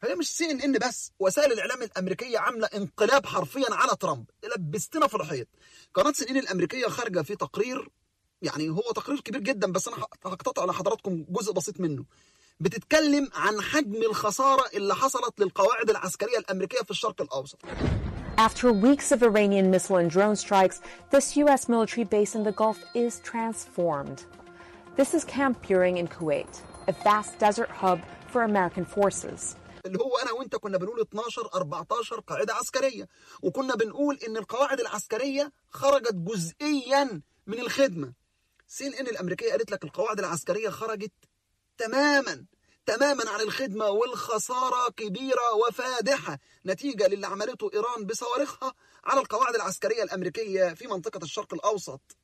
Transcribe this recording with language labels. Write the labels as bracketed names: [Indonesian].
[Arabic] هي مش CNN بس، وسائل الإعلام الأمريكية عاملة انقلاب حرفيا على ترامب، لبستنا في الحيط. قناة CNN الأمريكية خارجة في تقرير، يعني هو تقرير كبير جدا بس أنا هقتطع لحضراتكم جزء بسيط منه، بتتكلم عن حجم الخسارة اللي حصلت للقواعد العسكرية الأمريكية في الشرق الأوسط. [English] After weeks of Iranian missile and drone strikes, this U.S. military base in the Gulf is transformed. This is Camp Buring in Kuwait, a vast desert hub for American forces. [Arabic] اللي هو أنا وإنت كنا بنقول 12 14 قاعدة عسكرية وكنا بنقول إن القواعد العسكرية خرجت جزئيا من الخدمة. سين إن الأمريكية قالت لك القواعد العسكرية خرجت تماما عن الخدمة والخسارة كبيرة وفادحة نتيجة للي عملته إيران بصواريخها على القواعد العسكرية الأمريكية في منطقة الشرق الأوسط.